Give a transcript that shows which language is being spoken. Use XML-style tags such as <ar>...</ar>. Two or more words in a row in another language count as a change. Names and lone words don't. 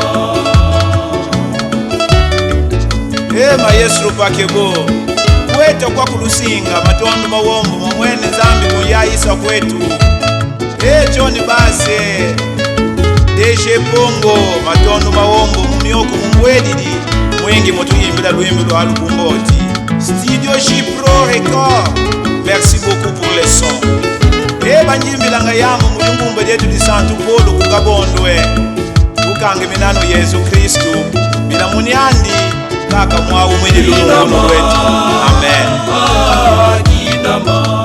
<kg>Maestro pakebo Kweta kwa kulusinga matondo mawombo mwene zambi kuyayisa kwetu. John Base Deje Pongo matondo mawombo mumyoko mumwedidi mwengi motuyimbila lwimbi lwa lukumboti.</kg> <fr>Studio J Pro Record, merci beaucoup pour les sons.</fr> <kg>Banjimbilanga yamu mulungumbe lyetu di Santu Polo kukabondwe. Tukange minano Yesu Kristu bila munyandi kaka mwawu mwili lulungu lwetu. Amen.</kg>